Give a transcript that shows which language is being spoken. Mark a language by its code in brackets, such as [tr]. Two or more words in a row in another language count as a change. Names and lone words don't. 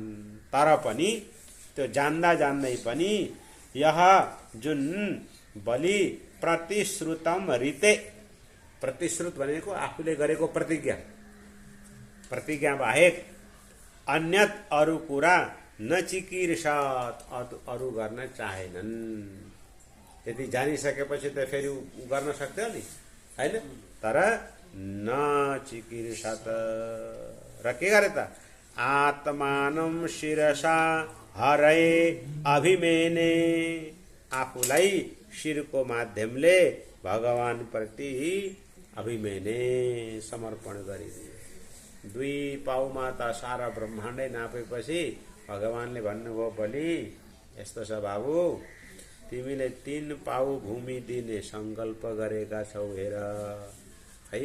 [ne] तर पनि त्यो जान्दै पनि यह जुन बलि [sa] प्रतिश्रुतम ऋते, [ne] प्रतिश्रुत भनेको आफूले गरेको प्रतिज्ञा बाहेक अन्यत अरू कुरा [sa] न चिकीर्षत, [ne] अरू गर्न चाहेनन्। यदि जानिसकेपछि त फेरि गर्न सक्थ्यो नि, हैन? तर [sa] न चिकीर्षत। [ne] र के गरे त? [sa] आत्मानं शिरसा हरये अभिमेने, [ne] आफूलाई शिरको माध्यमले भगवान प्रति अभिमेने समर्पण गरिदिए। 2 पाउमा त सारा ब्रह्माण्डै नापेपछि भगवानले भन्नुभयो, बलि यस्तो छ बाबु, तिमीले 3 पाउ भूमि दिने संकल्प गरेका छौ, हेर है।